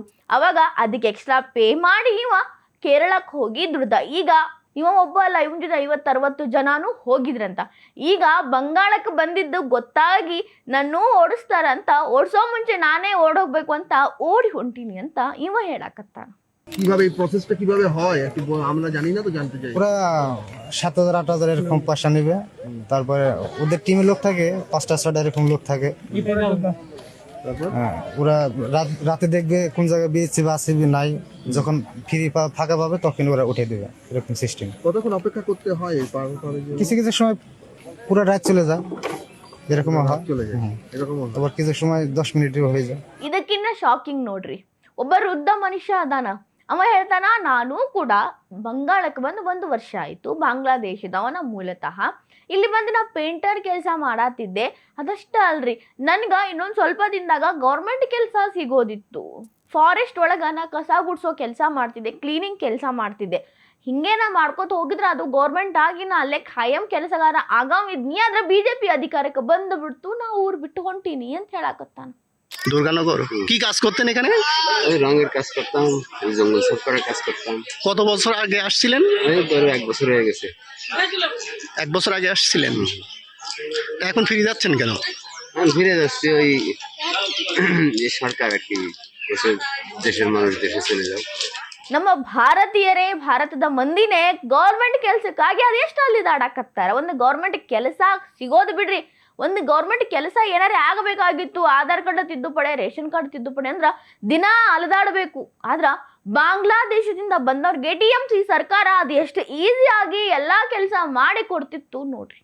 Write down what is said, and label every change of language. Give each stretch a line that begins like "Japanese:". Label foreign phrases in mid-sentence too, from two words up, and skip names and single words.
Kannada: ಅವಾಗ ಅದಕ್ಕೆ
English: extra pay
Kannada: ಮಾಡಿ ಇವ ಕೇರಳಕ್ಕೆ ಹೋಗಿ ದುಡ್ದ. ಈಗ ಇವ ಒಬ್ಬ ಅಲ್ಲ, ಇವನ್ ಜೊತೆ 50-60 ಜನನೂ ಹೋಗಿದ್ರಂತ. ಈಗ ಬಂಗಾಳಕ್ಕೆ ಬಂದಿದ್ದು ಗೊತ್ತಾಗಿ ನನ್ನೂ ಓಡಿಸ್ತಾರಂತ, ಓಡಿಸೋ ಮುಂಚೆ ನಾನೇ ಓಡೋಗ್ಬೇಕು ಅಂತ ಓಡಿ ಹೊಂಟೀನಿ ಅಂತ ಇವ ಹೇಳಕತ್ತಾನ.
Bangla: কিভাবে এই প্রসেসটা কিভাবে হয় একটু আমরা জানি না, তো জানতে চাই। ওরা 7,000-8,000 এরকম পয়সা নেবে, তারপরে ওদের টিমে লোক থাকে 5টা-6টা এরকম লোক থাকে। হ্যাঁ, ওরা রাতে দেখবে কোন জায়গায় বিএসসি বা সিবি নাই, যখন ফ্রি ফাঁকা পাবে তখন ওরা উঠে দেবে, এরকম সিস্টেম। কতক্ষণ অপেক্ষা করতে হয়? কিছু কিছু সময় পুরো রাত চলে যায়, এরকম হয়। চলে যায় এরকম, আবার কিছু সময় 10 মিনিটও হয়ে যায়।
Kannada: ಇದಕ್ಕಿನ್ನ ಶಾಕಿಂಗ್ ನೋಡ್ರಿ, ಒಬ್ಬ ವೃದ್ಧ ಮನುಷ್ಯ ಅದಾನ. ಅವ ಹೇಳ್ತಾನ, ನಾನು ಕೂಡ ಬಂಗಾಳಕ್ಕೆ ಬಂದು 1 ವರ್ಷ ಆಯ್ತು, ಬಾಂಗ್ಲಾದೇಶದವನ ಮೂಲತಃ. ಇಲ್ಲಿ ಬಂದು ನಾ ಪೇಂಟರ್ ಕೆಲಸ ಮಾಡತ್ತಿದ್ದೆ. ಅದಷ್ಟ ಅಲ್ರಿ, ನನ್ಗ ಇನ್ನೊಂದು ಸ್ವಲ್ಪ ದಿನದಾಗ ಗೌರ್ಮೆಂಟ್ ಕೆಲಸ ಸಿಗೋದಿತ್ತು. ಫಾರೆಸ್ಟ್ ಒಳಗ ನಾ ಕಸ ಗುಡ್ಸೋ ಕೆಲಸ ಮಾಡ್ತಿದ್ದೆ, ಕ್ಲೀನಿಂಗ್ ಕೆಲಸ ಮಾಡ್ತಿದ್ದೆ. ಹಿಂಗೇನ ಮಾಡ್ಕೋತ ಹೋಗಿದ್ರೆ ಅದು ಗೌರ್ಮೆಂಟ್ ಆಗಿನ ಅಲ್ಲೇ ಖಾಯಂ ಕೆಲಸಗಾರ ಆಗಾಮಿದ್ನಿ. ಆದ್ರೆ ಬಿಜೆಪಿ ಅಧಿಕಾರಕ್ಕೆ ಬಂದು ಬಿಡ್ತು, ನಾ ಊರ್ ಬಿಟ್ಟು ಹೊಂಟೀನಿ ಅಂತ ಹೇಳಾಕತ್ತಾನ।
Bangla: দুর্গানগর কি কাজ করতেন এখানে? ওই রঙের কাজ করতাম, ওই জঙ্গল সাফ করার কাজ করতাম। কত বছর আগে আসছিলেন? এই ধরো 1 বছর হয়ে গেছে। 1 বছর আগে আসছিলেন, এখন ফিরে যাচ্ছেন কেন? আমি ফিরে যাচ্ছি, ওই এই সরকার আর কি বলছে, দেশের মানুষ দেশে চলে যাও।
Kannada: ನಮ್ಮ ಭಾರತೀಯರೇ, ಭಾರತದ ಮಂದಿನೇ ಗೌರ್ಮೆಂಟ್ ಕೆಲ್ಸಕ್ಕಾಗಿ ಅದೆಷ್ಟು ಅಲ್ಲಿದಾಡಕತ್ತಾರ। ಒಂದು ಗೌರ್ಮೆಂಟ್ ಕೆಲಸ ಸಿಗೋದು ಬಿಡ್ರಿ, ಒಂದು ಗೌರ್ಮೆಂಟ್ ಕೆಲಸ ಏನಾರೇ ಆಗಬೇಕಾಗಿತ್ತು, ಆಧಾರ್ ಕಾರ್ಡ್ ತಿದ್ದುಪಡಿ,
English: ration card
Kannada: ತಿದ್ದುಪಡಿ ಅಂದ್ರ ದಿನ ಅಲದಾಡಬೇಕು। ಆದ್ರ ಬಾಂಗ್ಲಾದೇಶದಿಂದ ಬಂದವ್ರಿಗೆ TMC ಸರ್ಕಾರ ಅದು ಎಷ್ಟು ಈಸಿಯಾಗಿ ಎಲ್ಲಾ ಕೆಲಸ ಮಾಡಿ ಕೊಡ್ತಿತ್ತು ನೋಡ್ರಿ।